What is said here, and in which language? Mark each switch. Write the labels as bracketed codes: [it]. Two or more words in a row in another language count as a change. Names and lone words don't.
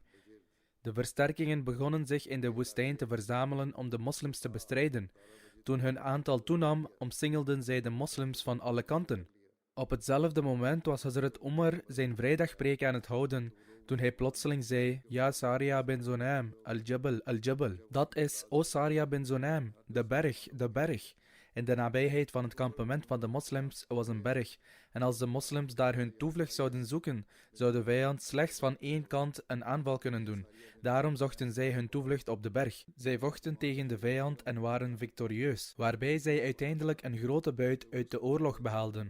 [nl] De versterkingen begonnen zich in de woestijn te verzamelen om de moslims te bestrijden. Toen hun aantal toenam, omsingelden zij de moslims van alle kanten. Op hetzelfde moment was Hazrat Umar zijn vrijdagpreek aan het houden, toen hij plotseling zei: [ar] يا سارية بن زنيم الجبل الجبل. [nl] Dat is: O Saria bin Zunaim, de berg, de berg. In de nabijheid van het kampement van de moslims was een berg, en als de moslims daar hun toevlucht zouden zoeken, zou de vijand slechts van één kant een aanval kunnen doen. Daarom zochten zij hun toevlucht op de berg. Zij vochten tegen de vijand en waren victorieus, waarbij zij uiteindelijk een grote buit uit de oorlog behaalden.